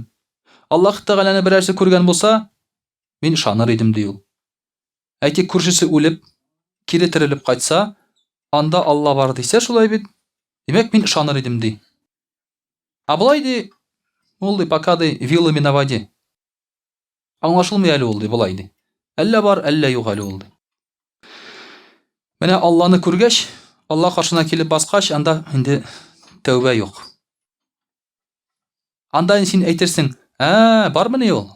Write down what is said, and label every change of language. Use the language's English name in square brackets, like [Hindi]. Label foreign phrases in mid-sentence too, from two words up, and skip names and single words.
[Tatar] Аллаһ Тәгаләне берәрсе күргән булса, мин шаныр идем ди ул. Әйтик, күршесе үлеп, кире терелеп кайтса, анда Алла бар дисә, шулай бит. Димәк, мин шаныр идем ди. Булай ди, ул ди пока ди [Russian] вилами на воде. [Tatar] Аңлашылмый әле ул ди, булай ди. Әллә бар, әллә юк әле ул ди. Менә Алланы күргәч, Алла каршына килеп баскач, анда инде тәүбә юк. Анда син әйтерсең, бармы ни ул?